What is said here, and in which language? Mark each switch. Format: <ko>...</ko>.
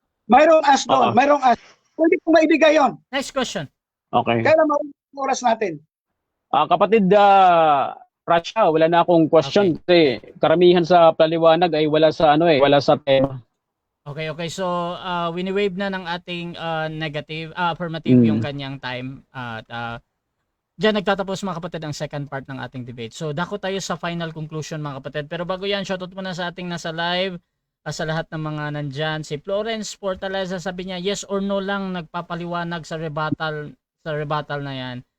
<tl>Mayroong as doon, mayroong as. Pwede ko maibigay yon.</tl> <en>Next question. Okay.</en> <tl>Kaya maubo ang oras natin. Kapatid Rasha, wala na akong question kasi karamihan sa paliwanag ay wala sa wala sa tema.</tl> <en>Okay.</en> <tl>So, wini-wave na ng ating affirmative yung kanyang time. At diyan nagtatapos mga kapatid ang second part ng ating debate. So, dako tayo sa final conclusion mga kapatid. Pero bago yan, shoutout muna sa ating nasa live. sa lahat ng mga nandyan. Si Florence Fortaleza sabi niya, yes or no lang nagpapaliwanag sa rebuttal na yan.</tl>